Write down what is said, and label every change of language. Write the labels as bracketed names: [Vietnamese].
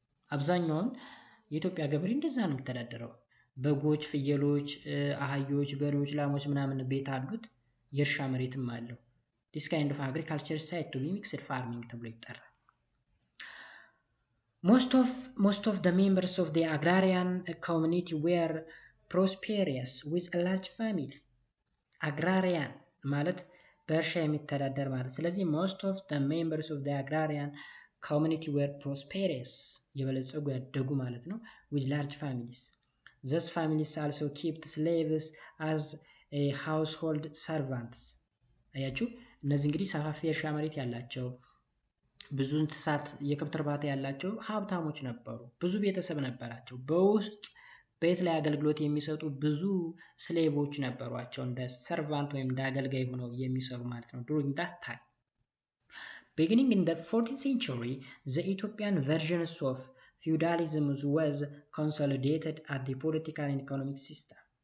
[Amharic] አብዛኛውን የኢትዮጵያ ገበሬ እንደዛ ነው የሚተዳደረው። በጎች፣ ፍየሎች፣ አህዮች፣ በሬዎች፣ ላሞች ምናምን ቤት አሉት። የእርሻ መሬትም አለው። [English] this kind of agriculture is said to be mixed farming [Amharic] ተብሎ ይጠራል። [English] Most of the members of the agrarian community were prosperous with a large family. agrarian [Amharic] ማለት በእርሻ የሚተዳደር ማለት። ስለዚህ [English] most of the members of the agrarian community were prosperous [Amharic] የበለጸጉ ያደጉ ማለት ነው [English] with large families. These families also kept slaves as a household servants. [Amharic] አያችሁ፣ እነዚህ እንግዲህ ሰፋፊ የእርሻ መሬት ያላቸው ብዙ እንስሳት የከብት እርባታ ያላቸው ሀብታሞች ነበሩ። ብዙ ቤተሰብ ነበራቸው። በውስጥ ቤት ላይ አገልግሎት የሚሰጡ ብዙ ስሌቮች ነበሯቸው፣ እንደ ሰርቫንት ወይም እንደ አገልጋይ ሆነው የሚሰሩ ማለት ነው። [English] during that time, beginning in the 14th century, the Ethiopian versions of feudalism was consolidated at the political and economic system.